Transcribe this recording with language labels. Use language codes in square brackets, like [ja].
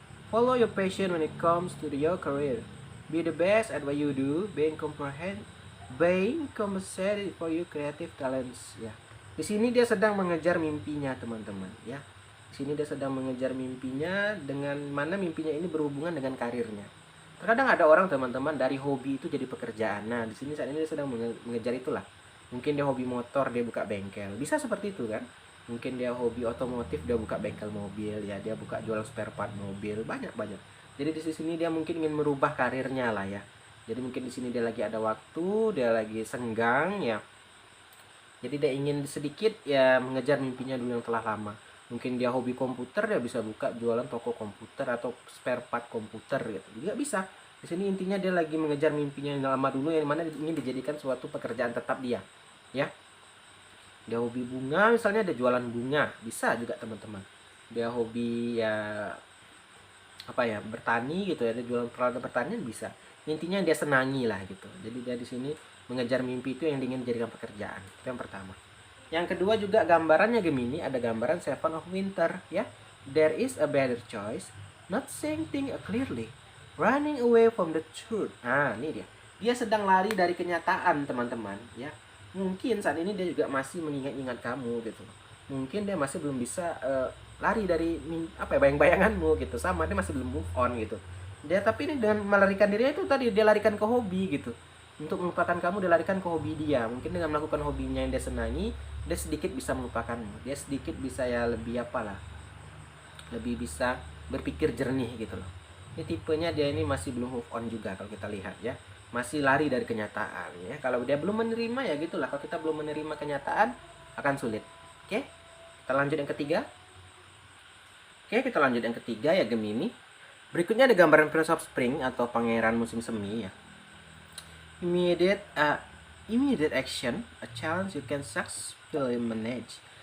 [en] Follow your passion when it comes to your career. Be the best at what you do, being compensated for your creative talents ya. [id] Di sini dia sedang mengejar mimpinya teman-teman ya. Di sini dia sedang mengejar mimpinya, dengan mana mimpinya ini berhubungan dengan karirnya. Terkadang ada orang teman-teman dari hobi itu jadi pekerjaan. Nah, di sini saat ini dia sedang mengejar itulah. Mungkin dia hobi motor, dia buka bengkel. Bisa seperti itu kan? Mungkin dia hobi otomotif, dia buka bengkel mobil ya, dia buka jual spare part mobil, banyak. Jadi di sini dia mungkin ingin merubah karirnya lah ya. Jadi mungkin di sini dia lagi ada waktu, dia lagi senggang ya. Jadi dia ingin sedikit ya mengejar mimpinya dulu yang telah lama. Mungkin dia hobi komputer, dia bisa buka jualan toko komputer atau spare part komputer gitu. Juga bisa. Di sini intinya dia lagi mengejar mimpinya yang lama dulu, yang mana ingin dijadikan suatu pekerjaan tetap dia. Ya. Dia hobi bunga, misalnya ada jualan bunga, bisa juga teman-teman. Dia hobi ya apa ya, bertani gitu ya, ada jualan peralatan pertanian bisa. Intinya dia senangi lah gitu. Jadi dia di sini mengejar mimpi itu yang ingin dijadikan pekerjaan. Itu yang pertama. Yang kedua juga gambarannya Gemini, ada gambaran Seven of Winter ya. [en] There is a better choice, not saying things clearly, running away from the truth. [id] Nah, ini dia. Dia sedang lari dari kenyataan, teman-teman, ya. Mungkin saat ini dia juga masih mengingat-ingat kamu gitu. Mungkin dia masih belum bisa lari dari apa ya, bayang-bayanganmu gitu. Sama dia masih belum move on gitu. Dia tapi ini dengan melarikan dirinya itu tadi, dia larikan ke hobi gitu. Untuk melupakan kamu, dia larikan ke hobi dia. Mungkin dengan melakukan hobinya yang dia senangi, dia sedikit bisa melupakanmu. Dia sedikit bisa ya lebih apalah, lebih bisa berpikir jernih gitu loh. Ini tipenya dia ini masih belum move on juga kalau kita lihat ya. Masih lari dari kenyataan ya. Kalau dia belum menerima ya gitulah. Kalau kita belum menerima kenyataan akan sulit. Oke. Kita lanjut yang ketiga. Oke, kita lanjut yang ketiga ya Gemini. Berikutnya ada gambaran Prince of Spring atau pangeran musim semi ya. [en] Immediate action, a challenge you can successfully manage.